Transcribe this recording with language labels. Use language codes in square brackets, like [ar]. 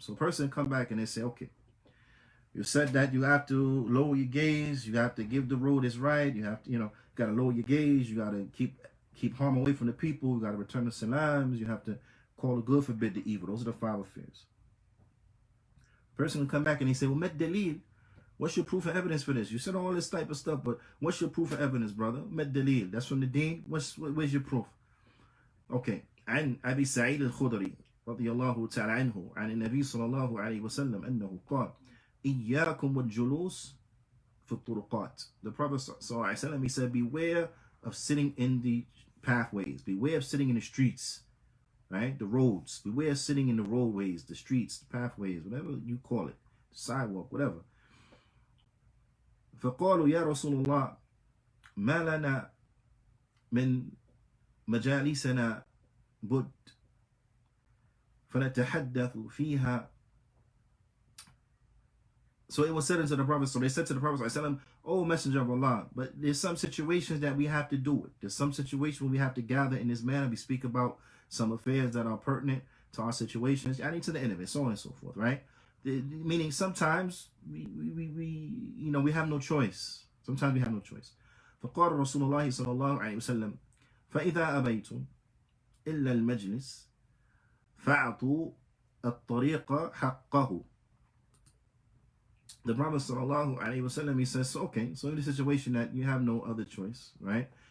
[en] So a person come back and they say, okay, you said that you have to lower your gaze, you have to give the road is right, you have to, got to lower your gaze, you got to keep harm away from the people, you got to return the salams, you have to call the good, forbid the evil. Those are the 5 affairs. Person will come back and he say, well, met dalil. What's your proof of evidence for this? You said all this type of stuff, but what's your proof of evidence, brother? Met dalil. That's from the deen. Where's your proof? Okay. [ar] عن أبي سعيد الخدري رضي الله تعالى عنه عن النبي صلى الله عليه وسلم أنه قال إياكم والجلوس في الطرقات. [en] The Prophet [ar] صلى الله عليه وسلم, [en] he said, beware of sitting in the pathways. Beware of sitting in the streets, right? The roads. Beware of sitting in the roadways, the streets, the pathways, whatever you call it, the sidewalk, whatever. [ar] فقالوا يا رسول الله ما لنا من مجالسنا بد فنتحدث فيها. [en] So it was said unto the Prophet, so they said to the Prophet, oh Messenger of Allah, but there's some situations that we have to do it. There's some situations where we have to gather in this manner. We speak about some affairs that are pertinent to our situations, adding to the end of it, so on and so forth, right? Meaning sometimes we have no choice. Sometimes we have no choice. [ar] فقال رسول الله صلى الله عليه وسلم فإذا أبيتم إلا المجلس فأعطوا الطريق حقه. [en] The Prophet sallallahu alaihi wasallam, he says, okay, so in the situation that you have no other choice, right?